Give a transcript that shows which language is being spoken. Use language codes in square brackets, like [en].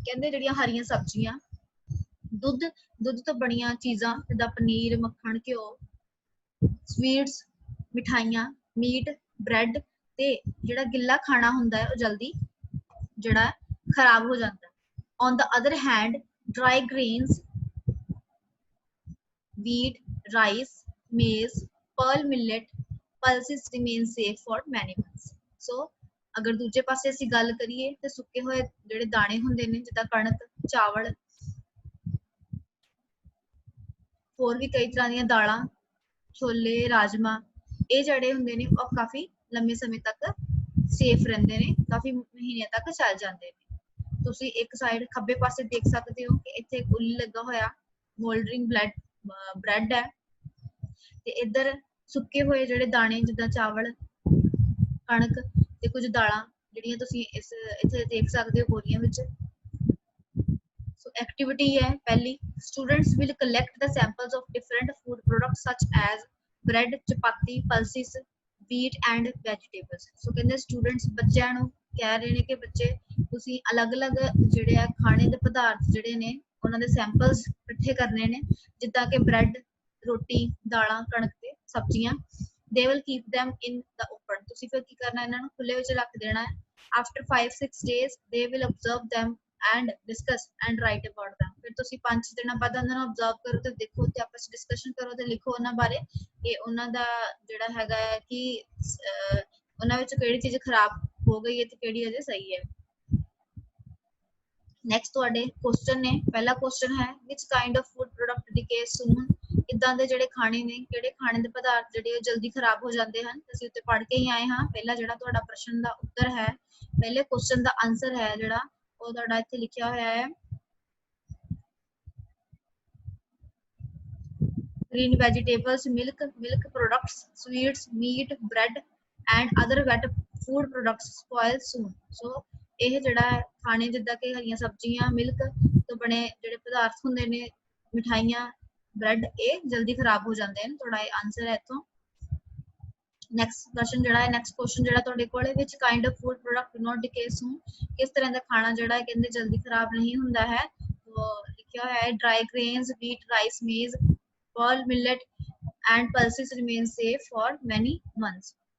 [pa] ਕਹਿੰਦੇ ਜਿਹੜੀਆਂ ਹਰੀਆਂ ਸਬਜ਼ੀਆਂ, ਦੁੱਧ ਤੋਂ ਬਣੀਆਂ ਚੀਜ਼ਾਂ ਜਿੱਦਾਂ ਪਨੀਰ, ਮੱਖਣ, ਘਿਓ, ਸਵੀਟਸ, ਮਿਠਾਈਆਂ, ਮੀਟ, ਬ੍ਰੈਡ ਤੇ ਜਿਹੜਾ ਗਿੱਲਾ ਖਾਣਾ ਹੁੰਦਾ ਹੈ ਉਹ ਜਲਦੀ ਜਿਹੜਾ ਖਰਾਬ ਹੋ ਜਾਂਦਾ ਹੈ। [en] On the other hand, dry grains, wheat, rice, maize, pearl millet, pulses remain safe for many months. [pa] So ਅਗਰ ਦੂਜੇ ਪਾਸੇ ਅਸੀਂ ਗੱਲ ਕਰੀਏ ਤੇ ਸੁੱਕੇ ਹੋਏ ਜਿਹੜੇ ਦਾਣੇ ਹੁੰਦੇ ਨੇ ਜਿੱਦਾਂ ਕਣਕ, ਚਾਵਲ, ਹੋਰ ਵੀ ਕਈ ਤਰ੍ਹਾਂ ਦੀਆਂ ਦਾਲਾਂ, ਛੋਲੇ, ਰਾਜਮਾ, ਇਹ ਜਿਹੜੇ ਹੁੰਦੇ ਨੇ ਉਹ ਕਾਫੀ ਲੰਮੇ ਸਮੇਂ ਤੱਕ ਸੇਫ ਰਹਿੰਦੇ ਨੇ, ਕਾਫੀ ਮਹੀਨਿਆਂ ਤੱਕ ਚੱਲ ਜਾਂਦੇ ਨੇ। ਤੁਸੀਂ ਇੱਕ ਸਾਈਡ ਖੱਬੇ ਪਾਸੇ ਦੇਖ ਸਕਦੇ ਹੋ ਕਿ ਇੱਥੇ ਇੱਕ ਉੱਲੀ ਲੱਗਾ ਹੋਇਆ ਮੋਲਡਰਿੰਗ ਬ੍ਰੈਡ ਹੈ ਤੇ ਇੱਧਰ ਸੁੱਕੇ ਹੋਏ ਜਿਹੜੇ ਦਾਣੇ ਜਿੱਦਾਂ ਚਾਵਲ, ਕਣਕ ਤੇ ਕੁਝ ਦਾਲਾਂ ਜਿਹੜੀਆਂ ਤੁਸੀਂ ਇੱਥੇ ਦੇਖ ਸਕਦੇ ਹੋ ਬੋਰੀਆਂ ਵਿੱਚ। ਸੋ ਐਕਟੀਵਿਟੀ ਹੈ ਪਹਿਲੀ, [en] students will collect the samples of different food products such as bread, chapati, pulses, wheat and vegetables. [pa] ਸੋ ਕਹਿੰਦੇ ਸਟੂਡੈਂਟਸ ਬੱਚਿਆਂ ਨੂੰ ਕਹਿ ਰਹੇ ਨੇ ਕਿ ਬੱਚੇ ਤੁਸੀਂ ਅਲੱਗ-ਅਲੱਗ ਜਿਹੜੇ ਆ ਖਾਣੇ ਦੇ ਪਦਾਰਥ ਜਿਹੜੇ ਨੇ ਉਹਨਾਂ ਦੇ ਸੈਂਪਲਸ ਇਕੱਠੇ ਕਰਨੇ ਨੇ ਜਿੱਦਾਂ ਕਿ ਬ੍ਰੈਡ, ਰੋਟੀ, ਦਾਲਾਂ, ਕਣਕ ਤੇ ਸਬਜ਼ੀਆਂ। [en] they will keep them in the open. [pa] ਤੁਸੀਂ ਫਿਰ ਕੀ ਕਰਨਾ, ਇਹਨਾਂ ਨੂੰ ਖੁੱਲੇ ਵਿੱਚ ਰੱਖ ਦੇਣਾ ਹੈ। [en] after 5-6 days they will observe them and discuss and write about them. [pa] ਫਿਰ ਤੁਸੀਂ 5 ਦਿਨਾਂ ਬਾਅਦ ਉਹਨਾਂ ਨੂੰ observe ਕਰੋ ਤੇ ਦੇਖੋ ਤੇ ਆਪਸ ਵਿੱਚ discussion ਕਰੋ ਤੇ ਲਿਖੋ ਉਹਨਾਂ ਬਾਰੇ ਕਿ ਉਹਨਾਂ ਦਾ ਜਿਹੜਾ ਹੈਗਾ ਹੈ ਕਿ ਉਹਨਾਂ ਵਿੱਚ ਕਿਹੜੀ ਚੀਜ਼ ਖਰਾਬ हो गई है तो केड़ी अजे सही है। नेक्स्ट ਤੁਹਾਡੇ क्वेश्चन ने पहला क्वेश्चन है [en] which kind of food product decay soon [pa] ਇਦਾਂ ਦੇ ਜਿਹੜੇ ਖਾਣੇ ਨੇ ਕਿਹੜੇ ਖਾਣੇ ਦੇ ਪਦਾਰਥ ਜਿਹੜੇ ਜਲਦੀ ਖਰਾਬ ਹੋ ਜਾਂਦੇ ਹਨ ਅਸੀਂ ਉੱਤੇ ਪੜ੍ਹ ਕੇ ਹੀ ਆਏ ਹਾਂ। ਪਹਿਲਾ ਜਿਹੜਾ ਤੁਹਾਡਾ ਪ੍ਰਸ਼ਨ ਦਾ ਉੱਤਰ ਹੈ ਪਹਿਲੇ क्वेश्चन ਦਾ ਆਨਸਰ ਹੈ ਜਿਹੜਾ ਉਹ ਤੁਹਾਡਾ ਇੱਥੇ ਲਿਖਿਆ ਹੋਇਆ ਹੈ [en] green vegetables, milk products, sweets, meat, bread and other wet food products spoil soon. [pa] So ਇਹ ਜਿਹੜਾ ਹੈ ਖਾਣੇ ਜਿੱਦਾਂ ਕਿ ਹਰੀਆਂ ਸਬਜ਼ੀਆਂ ਮਿਲਕ ਤੋਂ ਬਣੇ ਜਿਹੜੇ ਪਦਾਰਥ ਹੁੰਦੇ ਨੇ ਮਿਠਾਈਆਂ ਬ੍ਰੈਡ ਇਹ ਜਲਦੀ ਖਰਾਬ ਹੋ ਜਾਂਦੇ ਨੇ। ਤੁਹਾਡਾ ਇਹ ਆਨਸਰ ਹੈ ਇੱਥੋਂ। ਨੈਕਸਟ ਕੁਐਸਚਨ ਜਿਹੜਾ ਹੈ ਨੈਕਸਟ ਕੁਐਸਚਨ ਜਿਹੜਾ ਤੁਹਾਡੇ ਕੋਲ ਹੈ [en] which kind of food product do not decay soon [pa] ਕਿਸ ਤਰ੍ਹਾਂ ਦਾ ਖਾਣਾ ਜਿਹੜਾ ਹੈ ਕਹਿੰਦੇ ਜਲਦੀ ਖਰਾਬ ਨਹੀਂ ਹੁੰਦਾ ਹੈ। ਉਹ ਲਿਖਿਆ ਹੋਇਆ ਹੈ [en] dry grains, wheat, rice, maize, pearl millet and pulses remain safe for many months.